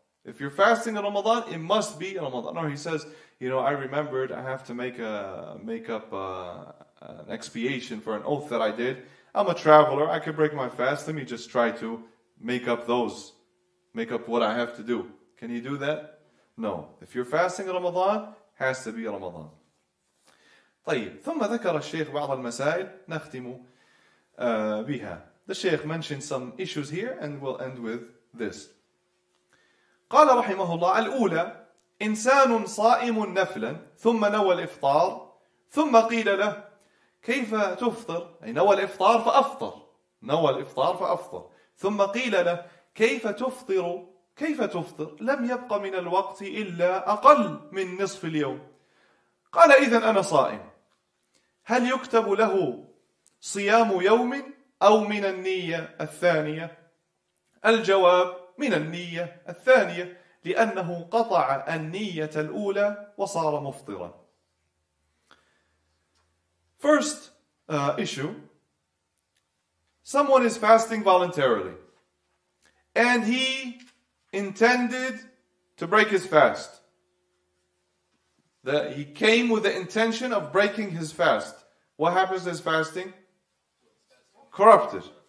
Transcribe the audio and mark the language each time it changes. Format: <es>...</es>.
<en>If you're fasting in Ramadan, it must be in Ramadan. Or he says, I remembered I have to make up an expiation for an oath that I did. I'm a traveler. I could break my fast. Let me just try to make up what I have to do. Can he do that? No. If you're fasting Ramadan, has to be Ramadan.</en> <ar>طيب. ثم ذكر الشيخ بعض المسائل نختم بها.</ar> <en>The Shaykh mentioned some issues here and we'll end with this.</en> <ar>قال رحمه الله: الأولى: إنسان صائم نفلا ثم نوى الإفطار ثم قيل له: كيف تفطر؟ أي نوى الإفطار فأفطر. نوى الإفطار فأفطر. ثم قيل له: كيف تفطر؟ كيف تفطر؟ لم يبق من الوقت إلا أقل من نصف اليوم. قال: إذن أنا صائم. هل يكتب له صيام يوم أو من النية الثانية؟ الجواب: من النية الثانية، لأنه قطع النية الأولى وصار مفطرا.</ar> <en>First issue: someone is fasting voluntarily and he intended to break his fast. He came with the intention of breaking his fast. What happens to his fasting? Corrupted.</en>